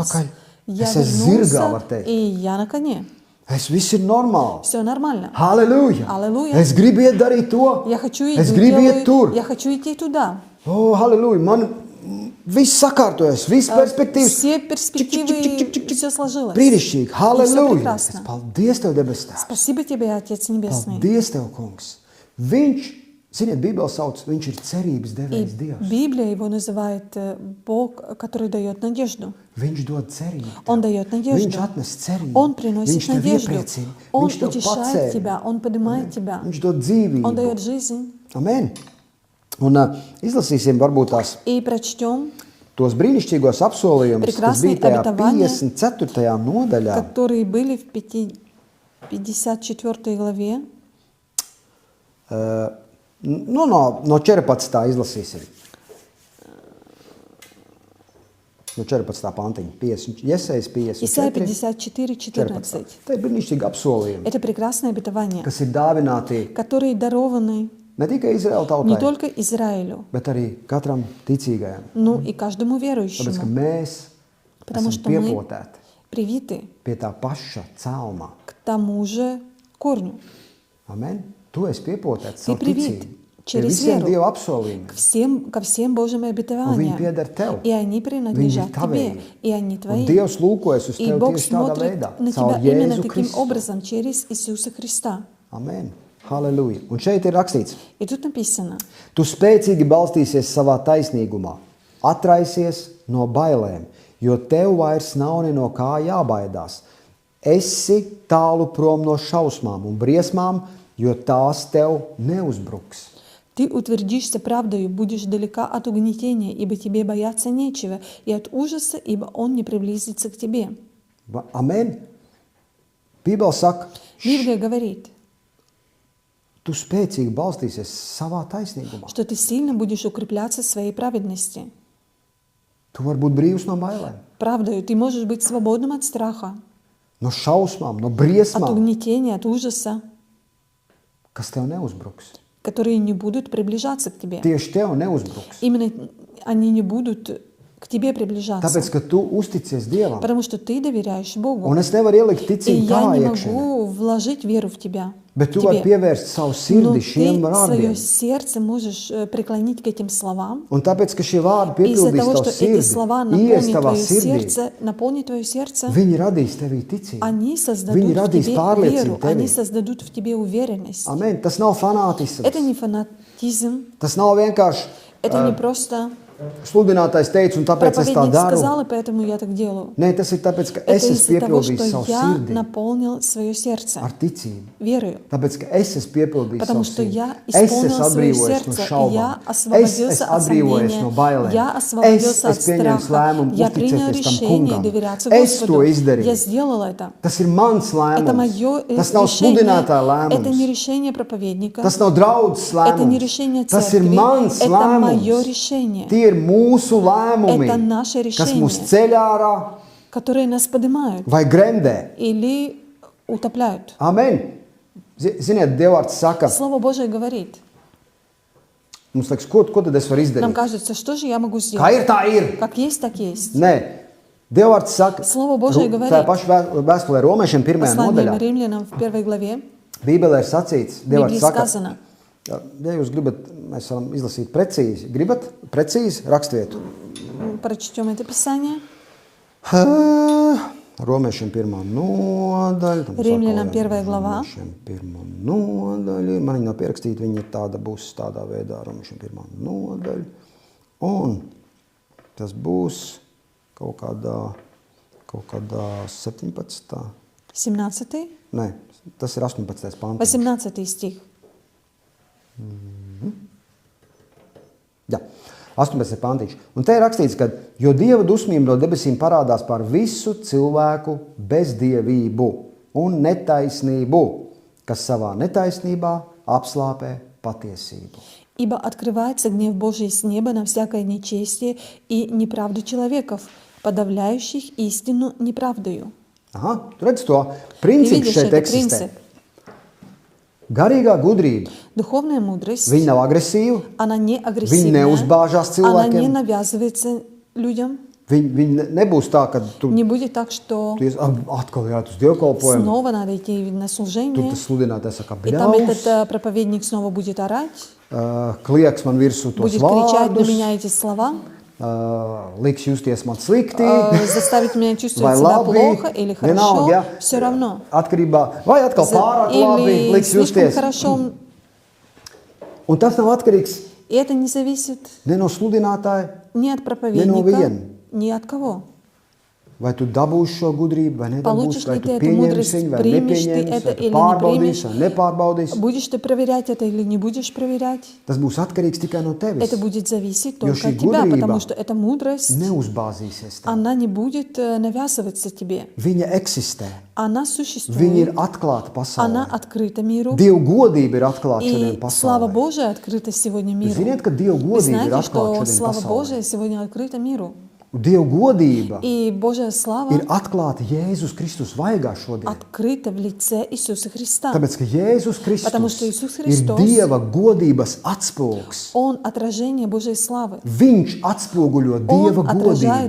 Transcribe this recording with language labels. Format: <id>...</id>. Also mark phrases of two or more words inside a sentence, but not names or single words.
<ru>сейчас</ru> <lv>atpakaļ.</lv> <ru>я</ru> <lv>Es esmu zirgā, var</lv> <ru>вернулся,</ru> <lv>teikt.</lv> <ru>и я на коне.</ru> <lv>Viss ir normāli.</lv> <ru>Все нормально.</ru> <lv>Halleluja! Halleluja. Es gribu iet darīt to.</lv> <ru>Я хочу</ru> <lv>Es</lv> <ru>идти,</ru> <lv>gribu iet</lv> <ru>делаю,</ru> <lv>tur.</lv> <ru>я хочу идти туда.</ru> <lv>O, halleluja! Man viss sakārtojas, viss perspektīvas.</lv> <ru>Все перспективы, все сложилось.</ru> <lv>Brīnišķīgi!</lv> <ru>И всё</ru> <lv>Halleluja!</lv> <ru>прекрасно.</ru> <lv>Es paldies Tev, debes Tēvs!</lv> <ru>Спасибо тебе, Отец Небесный.</ru> <lv>Paldies Tev, kungs! Viņš, ziniet, Bībele sauc, viņš ir cerības</lv> <ru>И</ru> <lv>devējs Dievs.</lv> <ru>Библия его называет Бог, который дает надежду.</ru> <lv>Viņš dod cerību.</lv> <ru>Он дает надежду.</ru> <lv>Viņš atnes cerību.</lv> <ru>Он приносит</ru> <lv>Viņš tev</lv> <ru>надежду.</ru> <lv>iepriecina.</lv> <ru>Он</ru> <lv>Viņš tev</lv> <ru>утешает</ru> <lv>pacēla.</lv> <ru>тебя, Он поднимает тебя.</ru> <lv>Viņš dod dzīvību.</lv> <ru>Он дает жизнь.</ru> <lv>Amen. Un izlasīsim varbūt tās</lv> <ru>И прочтем,</ru> <lv>tos brīnišķīgos apsolījumus, kas</lv> <ru>Прекрасные</ru> <lv>bija tajā</lv> <ru>обетования,</ru> <lv>54. nodaļā.</lv> <ru>которые были в 54 главе.</ru> <lv>No 14. izlasīsim. No 14. pantiņa. Jesajas 54.</lv> <ru>Исайя 54, 14.</ru> <lv>Tā ir brīnišķīga apsolījuma,</lv> <ru>Это прекрасное обетование,</ru> <lv>kas ir dāvināti</lv> <ru>которые дарованы</ru> <lv>ne tikai Izraēla</lv> <ru>не</ru> <lv>tautai,</lv> <ru>только Израилю,</ru> <lv>bet arī katram ticīgajam.</lv> <ru>но и каждому</ru> <lv>Tāpēc, ka</lv> <ru>верующему,</ru> <lv>mēs</lv> <ru>потому</ru> <lv>esam</lv> <ru>что мы</ru> <lv>piepotēti</lv> <ru>привиты</ru> <lv>pie tā paša celma.</lv> <ru>к тому же корню.</ru> <lv>Amen. Tu esi piepotēts</lv> <ru>Ты</ru> <lv>savu</lv> <ru>привит</ru> <lv>ticību. Pie</lv> <ru>через</ru> <lv>visiem</lv> <ru>веру</ru> <lv>Dieva apsolījumiem.</lv> <ru>ко всем Божьим</ru> <lv>Un viņi</lv> <ru>обетованиям.</ru> <lv>pieder tev.</lv> <ru>И они</ru> <lv>Viņi</lv> <ru>принадлежат</ru> <lv>ir</lv> <ru>тебе,</ru> <lv>tavēji.</lv> <ru>и они</ru> <lv>Un</lv> <ru>твои.</ru> <lv>Dievs lūkojas uz</lv> <ru>И</ru> <lv>tevi</lv> <ru>Бог</ru> <lv>tieši tādā</lv> <ru>смотрит</ru> <lv>veidā.</lv> <ru>на</ru> <lv>Caur</lv> <ru>тебя именно</ru> <lv>Jēzu</lv> <ru>таким</ru> <lv>Kristu.</lv> <ru>образом, через Иисуса Христа.</ru> <lv>Amen. Halleluja. Un šeit ir rakstīts.</lv> <ru>И тут написано,</ru> <lv>Tu spēcīgi balstīsies savā taisnīgumā, atraisies no bailēm, jo tev vairs nav ne no kā jābaidās. Esi tālu prom no šausmām un briesmām, jo tās tev neuzbruks.</lv> <ru>ты утвердишься правдою, будешь далека от угнетения, ибо тебе бояться нечего, и от ужаса, ибо он не приблизится к тебе.</ru> <lv>Amen. Bībele saka,</lv> <ru>Библия говорит,</ru> <lv>tu spēcīgi balstīsies savā taisnīgumā.</lv> <ru>что ты сильно будешь укрепляться в своей праведности.</ru> <lv>Tu vari būt brīvs no bailēm,</lv> <ru>Правдою ты можешь быть свободным от страха,</ru> <lv>no šausmām, no</lv> <ru>от</ru> <lv>briesmām,</lv> <ru>угнетения, от ужаса,</ru> <lv>kas tev neuzbruks.</lv> <ru>которые не будут приближаться к тебе.</ru> <lv>Tieši tev neuzbruks.</lv> <ru>Именно они не будут к тебе приближаться,</ru> <lv>Tāpēc, ka tu uzticies Dievam.</lv> <ru>потому что ты доверяешь Богу.</ru> <lv>Un es nevaru ielikt</lv> <ru>И</ru> <lv>ticību</lv> <ru>я</ru> <lv>tā</lv> <ru>не</ru> <lv>iekšēnē.</lv> <ru>могу вложить веру в тебя.</ru> <lv>Bet tu</lv> <ru>тебе.</ru> <lv>vari pievērst savu</lv> <ru>Но</ru> <lv>sirdi</lv> <ru>ты</ru> <lv>šiem</lv> <ru>свое</ru> <lv>vārdiem.</lv> <ru>сердце можешь преклонить к этим словам.</ru> <lv>Un tāpēc, ka šie vārdi</lv> <ru>И из-за</ru> <lv>piepildīs</lv> <ru>того,</ru> <lv>tavu</lv> <ru>что эти</ru> <lv>sirdi,</lv> <ru>слова</ru> <lv>ies</lv> <ru>наполнят</ru> <lv>tavā</lv> <ru>твое</ru> <lv>sirdī,</lv> <ru>сердце, наполнят твое сердце,</ru> <lv>viņi radīs tevī ticību.</lv> <ru>они создадут</ru> <lv>Viņi</lv> <ru>в</ru> <lv>radīs</lv> <ru>тебе</ru> <lv>pārliecību</lv> <ru>веру, они</ru> <lv>tevī.</lv> <ru>создадут в тебе уверенность.</ru> <lv>Amen. Tas nav fanātisms.</lv> <ru>Это не фанатизм,</ru> <lv>Tas nav vienkārši</lv> <ru>это не просто</ru> <lv>sludinātājs teica, un tāpēc es tā</lv> <ru>проповедник</ru> <lv>daru.</lv> <ru>сказал, и поэтому я так делаю.</ru> <lv>Nē, tas ir tāpēc, ka</lv> <ru>Это</ru> <lv>es esmu</lv> <ru>из-за того, что</ru> <lv>piepildījis savu</lv> <ru>я</ru> <lv>sirdi</lv> <ru>наполнил свое сердце</ru> <lv>ar ticību.</lv> <ru>верою.</ru> <lv>Tāpēc, ka es esmu piepildījis</lv> <ru>Потому</ru> <lv>savu</lv> <ru>что</ru> <lv>sirdi.</lv> <ru>я</ru> <lv>Es esmu</lv> <ru>исполнил свое</ru> <lv>atbrīvojies no</lv> <ru>сердце, и</ru> <lv>šaubām.</lv> <ru>я</ru> <lv>Es</lv> <ru>освободился</ru> <lv>esmu</lv> <ru>от</ru> <lv>atbrīvojies no</lv> <ru>сомнения,</ru> <lv>bailēm.</lv> <ru>я освободился от</ru> <lv>pieņēmu</lv> <ru>страха,</ru> <lv>lēmumu</lv> <ru>я принял</ru> <lv>uzticēties tam</lv> <ru>решение</ru> <lv>kungam.</lv> <ru>доверяться</ru> <lv>Es to</lv> <ru>Господу.</ru> <lv>izdarīju.</lv> <ru>Я сделал это.</ru> <lv>Tas ir mans</lv> <ru>Это</ru> <lv>lēmums.</lv> <ru>мое</ru> <lv>Tas nav</lv> <ru>решение,</ru> <lv>sludinātāja</lv> <ru>это не</ru> <lv>lēmums.</lv> <ru>решение проповедника,</ru> <lv>Tas nav draudzes</lv> <ru>это не</ru> <lv>lēmums.</lv> <ru>решение</ru> <lv>Tas ir</lv> <ru>церкви,</ru> <lv>mans</lv> <ru>это мое</ru> <lv>lēmums.</lv> <ru>решение,</ru> <lv>Tie ir mūsu lēmumi,</lv> <ru>Это наше</ru> <lv>kas mūs</lv> <ru>решение.</ru> <lv>ceļ ārā</lv> <ru>которые нас поднимают</ru> <lv>vai gremdē.</lv> <ru>или утопляют.</ru> <lv>Amen. Ziniet, Dievvvārds saka,</lv> <ru>Слово Божие говорит,</ru> <lv>mums liekas, ko tad es varu</lv> <ru>нам</ru> <lv>izdarīt?</lv> <ru>кажется, что же я могу</ru> <lv>Kā</lv> <ru>сделать?</ru> <lv>ir, tā ir.</lv> <ru>Как есть, так есть.</ru> <lv>Nē, Dievvvārds saka,</lv> <ru>Слово Божие говорит.</ru> <lv>tā paša vēstulē Romiešiem 1.</lv> <ru>Послание</ru> <lv>nodaļā.</lv> <ru>римлянам в 1 главе</ru> <lv>Bībelē ir sacīts,</lv> <ru>в</ru> <lv>Dievvvārds</lv> <ru>Библии</ru> <lv>saka,</lv> <ru>сказано,</ru> <lv>ja jūs gribat, mēs varam izlasīt precīzi. Gribat precīzi rakstvietu?</lv> <ru>прочтем это Писание.</ru> <lv>Romiešiem 1. nodaļa. tam</lv> <ru>Римлянам</ru> <lv>saka,</lv> <ru>1 глава.</ru> <lv>Romiešiem 1. nodaļa. Man viņa nav pierakstīta, viņa tāda būs tādā veidā. Romiešiem 1. nodaļa. Un tas būs kaut kādā 17. 17, Nē, tas ir 18. pants.</lv> <ru>18 стих.</ru> <lv>Jā, 18. pantīši. Un te ir rakstīts, ka jo Dieva dusmība no debesīm parādās pār visu cilvēku bezdievību un netaisnību, kas savā netaisnībā apslāpē patiesību.</lv> <ru>Ибо открывается гнев Божий с неба на всякое нечестие и неправду человеков, подавляющих истину неправдою.</ru> <lv>Aha, tu redz to</lv> <ru>Ты</ru> <lv>principu</lv> <ru>видишь</ru> <lv>šeit</lv> <ru>этот</ru> <lv>eksistē.</lv> <ru>принцип.</ru> <lv>Garīgā gudrība,</lv> <ru>Духовная мудрость,</ru> <lv>viņa nav agresīva,</lv> <ru>она не</ru> <lv>viņa</lv> <ru>агрессивная,</ru> <lv>neuzbāžās</lv> <ru>она не</ru> <lv>cilvēkiem,</lv> <ru>навязывается людям,</ru> <lv>Viņi nebūs tā, ka tu</lv> <ru>Не будет так, что</ru> <lv>atkal jāiet uz dievkalpojumu.</lv> <ru>снова надо идти на</ru> <lv>Tur</lv> <ru>служение,</ru> <lv>tas sludinātājs saka,</lv> <ru>и там</ru> <lv>bļaus,</lv> <ru>этот проповедник снова будет орать,</ru> <lv>klieks man virsū tos</lv> <ru>будет кричать на</ru> <lv>vārdus,</lv> <ru>меня эти слова,</ru> <lv>liks justies man slikti,</lv> <ru>заставить меня</ru> <lv>vai</lv> <ru>чувствовать себя</ru> <lv>labi,</lv> <ru>плохо или хорошо,</ru> <lv>vienalga, ja,</lv> <ru>все равно.</ru> <lv>atkarībā, vai atkal pārāk labi,</lv> <ru>Или</ru> <lv>liks</lv> <ru>слишком</ru> <lv>justies.</lv> <ru>хорошо.</ru> <lv>Un tas nav atkarīgs</lv> <ru>И это не зависит</ru> <lv>ne no sludinātāja,</lv> <ru>ни от проповедника,</ru> <lv>viena.</lv> <ru>ни от кого.</ru> <lv>Vai tu dabūsi šo gudrību, vai nedabūsi,</lv> <ru>Получишь</ru> <lv>vai</lv> <ru>ли</ru> <lv>tu</lv> <ru>ты эту</ru> <lv>pieņemsi</lv> <ru>мудрость,</ru> <lv>viņu, vai</lv> <ru>примешь ты</ru> <lv>nepieņemsi,</lv> <ru>это</ru> <lv>vai tu</lv> <ru>или не</ru> <lv>pārbaudīsi,</lv> <ru>примешь?</ru> <lv>vai nepārbaudīsi.</lv> <ru>Будешь ты проверять это или не будешь проверять?</ru> <lv>Tas būs atkarīgs tikai no tevis.</lv> <ru>Это будет зависеть</ru> <lv>Jo</lv> <ru>только</ru> <lv>šī</lv> <ru>от тебя,</ru> <lv>gudrība</lv> <ru>потому что эта мудрость,</ru> <lv>neuzbāzīsies tev.</lv> <ru>она не будет навязываться тебе.</ru> <lv>Viņa eksistē.</lv> <ru>Она</ru> <lv>Viņa</lv> <ru>существует,</ru> <lv>ir atklāta</lv> <ru>она</ru> <lv>pasaulē.</lv> <ru>открыта миру.</ru> <lv>Dieva godība ir atklāta šodien</lv> <ru>И слава</ru> <lv>pasaulē.</lv> <ru>Божия открыта сегодня миру.</ru> <lv>Ziniet, ka Dieva</lv> <ru>Вы</ru> <lv>godība ir</lv> <ru>знаете,</ru> <lv>atklāta</lv> <ru>что</ru> <lv>šodien</lv> <ru>слава</ru> <lv>pasaulē.</lv> <ru>Божия сегодня открыта миру.</ru> <lv>Dieva godība</lv> <ru>И Божья слава</ru> <lv>ir atklāta Jēzus Kristus vaigā šodien.</lv> <ru>открыта в лице Иисуса Христа.</ru> <lv>Tāpēc, ka Jēzus</lv> <ru>Потому что</ru> <lv>Kristus</lv> <ru>Иисус</ru> <lv>ir</lv> <ru>Христос,</ru> <lv>Dieva godības atspūgs.</lv> <ru>Он отражение Божьей славы.</ru> <lv>Viņš atspoguļo Dieva</lv> <ru>Он отражает</ru>